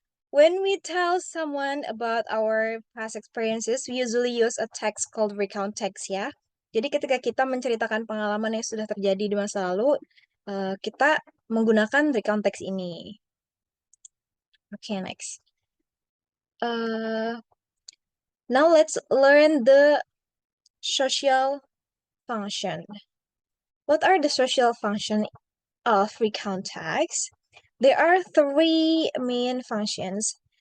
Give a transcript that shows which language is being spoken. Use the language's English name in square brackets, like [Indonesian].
[English] When we tell someone about our past experiences, we usually use a text called recount text ya. [Indonesian] Jadi ketika kita menceritakan pengalaman yang sudah terjadi di masa lalu, kita menggunakan recount text ini. [English] Okay, next. Now let's learn the social function. What are the social function of recount text? There are three main functions.